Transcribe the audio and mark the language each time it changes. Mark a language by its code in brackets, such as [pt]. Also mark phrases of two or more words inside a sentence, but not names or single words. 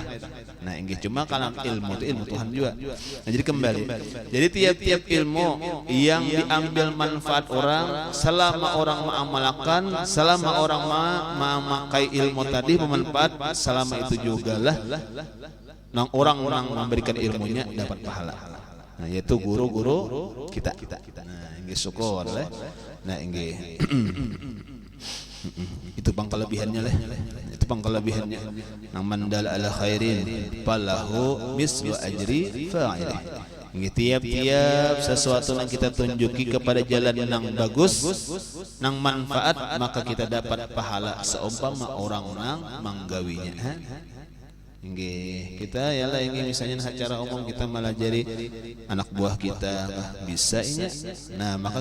[bjn] Nah inggih cuma kalau ilmu itu ilmu Tuhan juga. Nah jadi kembali jadi tiap-tiap ilmu yang diambil manfaat orang selama orang mengamalkan selama orang memakai ilmu tadi bermanfaat selama itu juga lah nang orang memberikan ilmunya dapat pahala. Nah yaitu guru-guru kita. Nah inggih syukur leh. Nah inggih itu bang kelebihannya leh. Itu bang kelebihannya. Nang [ar] mandal ala khairin falahu mislu ajri fa'ilih. [bjn] Inggih tiap-tiap sesuatu yang kita tunjuki kepada jalan yang bagus nang manfaat maka kita dapat pahala seumpama orang menggawinya. Inggih kita ya lah inggih misalnya secara umum kita melajari anak buah kita bisa ini nah maka